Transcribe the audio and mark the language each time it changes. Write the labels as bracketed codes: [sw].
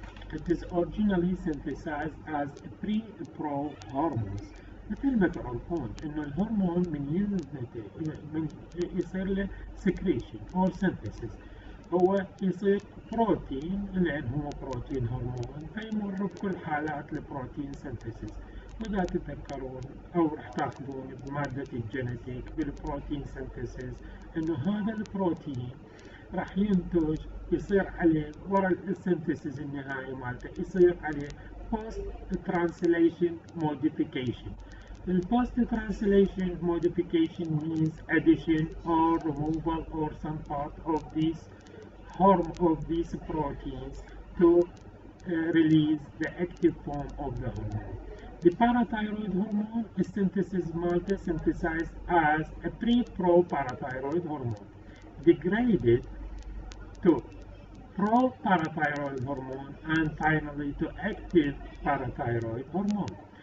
[en] It is originally synthesized as pre-pro hormones. [ar] مثل ما تعرفون انه الهرمون من يصير له [en] secretion or synthesis [ar] هو يصير بروتين لان هو بروتين هرمون فيمر بكل حالات البروتين synthesis. وإذا تتذكرون أو راح تاخذون بمادة الجينيتيك بالبروتين synthesis انه هذا البروتين راح ينتج يصير عليه ورا السنتسيس النهائي مالته يصير عليه [en] post translation modification. The post translation modification means addition or removal or some part of these proteins to release the active form of the hormone. The parathyroid hormone is synthesized as a pre-pro-parathyroid hormone, degraded to pro-parathyroid hormone and finally to active parathyroid hormone.